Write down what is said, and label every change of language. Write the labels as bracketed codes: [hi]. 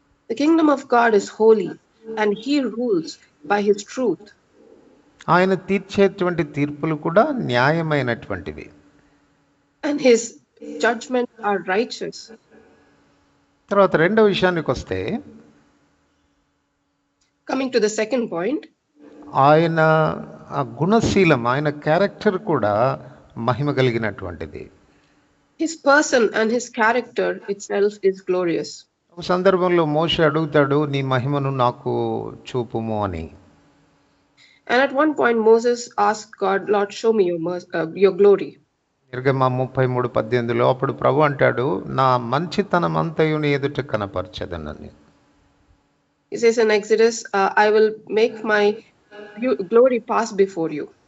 [en] The kingdom of God is holy and he rules by his truth. [te] ఆయన తీర్చేటువంటి తీర్పులు కూడా న్యాయమైనటువంటివి. [en] And his judgments are righteous. [te] తర్వాత రెండవ విషయానికి వస్తే, [en] Coming to the second point, [te] ఆయన గుణశీలం, ఆయన క్యారెక్టర్ కూడా మహిమ కలిగినటువంటిది. [en] his person and his character itself is glorious. [te] ఒక సందర్భంలో మోషే అడుగుతాడు, నీ మహిమను నాకు చూపుము అని. [en] And at one point Moses asked God, Lord, show me your glory. [te] నిర్గమం 33:18 అప్పుడు ప్రభు అంటాడు, నా మంచితనం అంతయు నీ ఎదుట కనపరచెదనని. [en] He says in Exodus, I will make my glory pass before you.